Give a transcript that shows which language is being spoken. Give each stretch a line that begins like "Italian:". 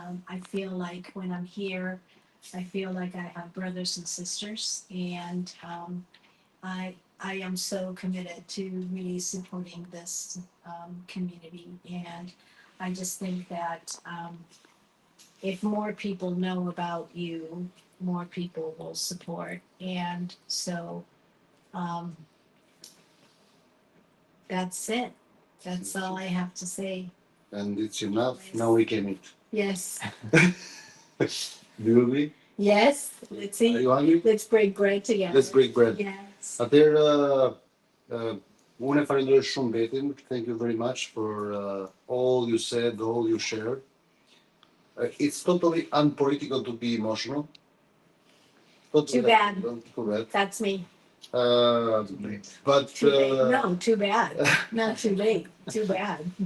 English: I feel like when I'm here, I feel like I have brothers and sisters, and I am so committed to really supporting this community, and I just think that if more people know about you, more people will support, and so um, that's it. That's all I have to say. And it's enough. Now we can eat. Yes. Do you agree? Yes. Let's Are eat. you hungry? Let's break bread together. Let's break bread. Yes.
Albanian: Atëherë, unë e falenderoj shumë Betin.
English: Thank you very much for all you said, all you shared. It's totally unpolitical to be emotional. Too bad. Too bad. That's me. But Too late. No, too bad. Not too late. Too bad.